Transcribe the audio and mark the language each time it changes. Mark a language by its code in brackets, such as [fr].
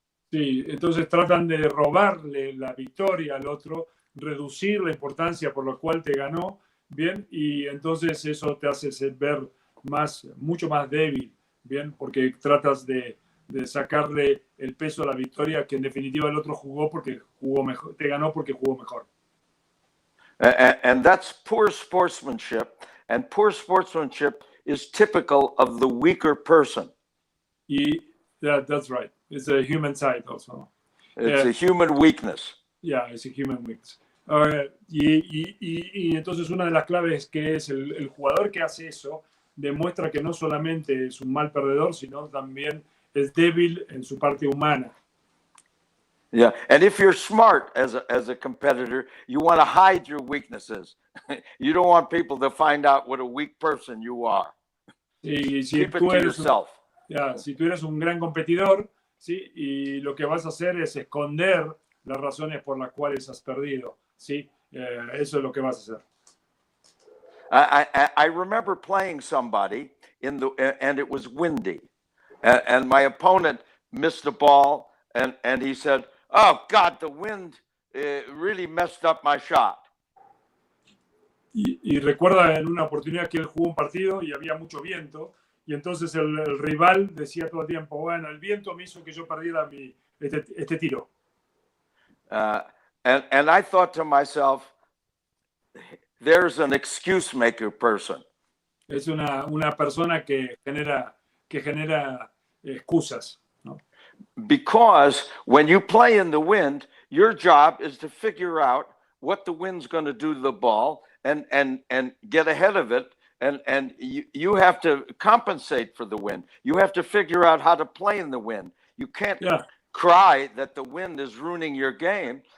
[es] Sí, entonces tratan de robarle la victoria al otro, reducir la importancia por la cual te ganó, bien, y entonces eso te hace ver mucho más débil, bien, porque tratas de sacarle el peso a la victoria, que en definitiva el otro jugó mejor, te ganó porque jugó mejor. [en] And that's poor sportsmanship, and poor sportsmanship is typical of the weaker person. That's right. It's a human side also. It's a human weakness. Yeah, it's a human weakness. [es] Y entonces una de las claves que es el jugador que hace eso demuestra que no solamente es un mal perdedor, sino también es débil en su parte humana. [en] Yeah, and if you're smart as a competitor, you want to hide your weaknesses. You don't want people to find out what a weak person you are. [es] Y si [en] Keep it to yourself. [es] Si tú eres un gran competidor, ¿sí? Y lo que vas a hacer es esconder las razones por las cuales has perdido, ¿sí? Eso es lo que vas a hacer. [en] I remember playing somebody and it was windy, and my opponent missed the ball, and he said, "Oh God, the wind really messed up my shot." [es] Y recuerda en una oportunidad que él jugó un partido y había mucho viento, y entonces el rival decía todo el tiempo, bueno, el viento me hizo que yo perdiera este tiro. [en] And I thought to myself, there's an excuse maker person. [es] Es una persona que genera excusas, ¿no? [en] Because when you play in the wind, your job is to figure out what the wind's going to do to the ball and get ahead of it. And you have to compensate for the wind. You have to figure out how to play in the wind. You can't cry that the wind is ruining your game.